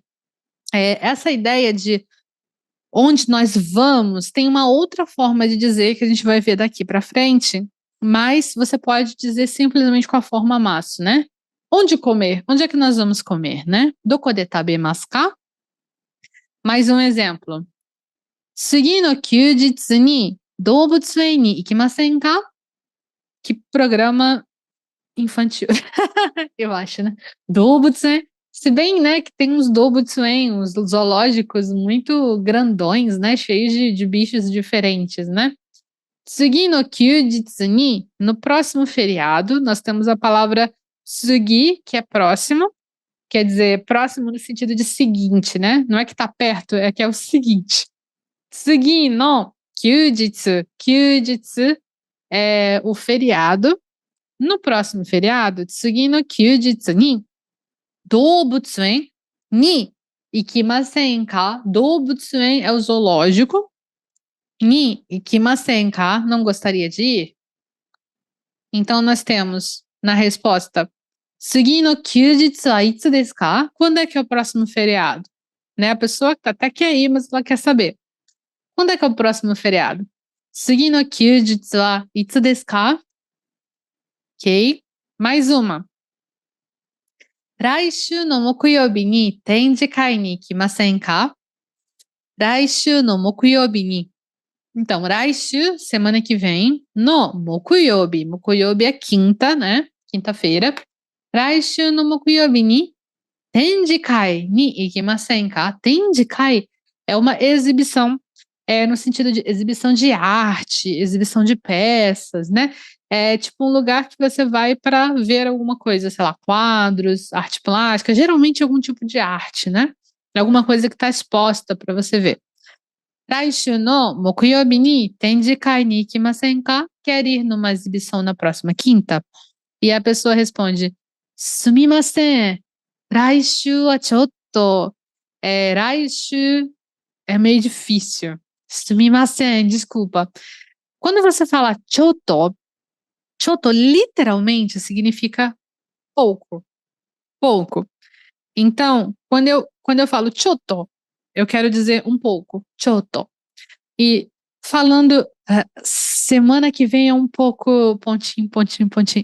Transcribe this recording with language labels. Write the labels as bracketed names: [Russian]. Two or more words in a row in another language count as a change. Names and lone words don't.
[Portuguese] Essa ideia de onde nós vamos tem uma outra forma de dizer que a gente vai ver daqui para frente, mas você pode dizer simplesmente com a forma masu, né? Onde comer? Onde é que nós vamos comer, né? [Japanese] どこで食べますか? [Portuguese] Mais um exemplo. [Japanese] 次の休日に動物園に行きませんか? [Portuguese] Que programa infantil. Eu acho, né? Dobutsen. Se bem, né, que tem uns Dobutsen, uns zoológicos muito grandões, né? Cheios de bichos diferentes, né? [Japanese] 次の休日に, [Portuguese] no próximo feriado, nós temos a palavra tsugi, que é próximo. Quer dizer, próximo no sentido de seguinte, né? Não é que tá perto, é que é o seguinte. [Japanese] 次の休日. [Portuguese] Kyujitsu é o feriado. No próximo feriado, [Japanese] 次の休日に動物園に行きませんか? [Portuguese] Doubutsuen é o zoológico. [Japanese] に行きませんか? [Portuguese] Não gostaria de ir? Então nós temos na resposta [Japanese] 次の休日はいつですか? [Portuguese] Quando é que é o próximo feriado? Né? A pessoa até quer ir, mas ela quer saber. Quando é que é o próximo feriado? [Japanese] 次の休日はいつですか? [Portuguese] Ok. Mais uma. [Japanese] 来週の木曜日に展示会に行きませんか? 来週の木曜日に. Então, 来週, [Portuguese] semana que vem, no mokuyobi. Mokuyobi é quinta, né? Quinta-feira. [Japanese] 来週の木曜日に展示会に行きませんか? [Portuguese] 展示会 é uma exibição, no sentido de exibição de arte, exibição de peças, né? É tipo um lugar que você vai para ver alguma coisa, sei lá, quadros, arte plástica, geralmente algum tipo de arte, né? Alguma coisa que está exposta para você ver. [Japanese] 来週の木曜日に展示会に行きませんか? [Portuguese] Quer ir numa exibição na próxima quinta? E a pessoa responde, [Japanese] すみません。来週はちょっと,来週 [Portuguese] é meio difícil. [Japanese] すみません, [Portuguese] desculpa. Quando você fala choto, choto literalmente significa pouco, pouco. Então, quando eu falo choto, eu quero dizer um pouco, choto. E falando semana que vem é um pouco pontinho, pontinho, pontinho.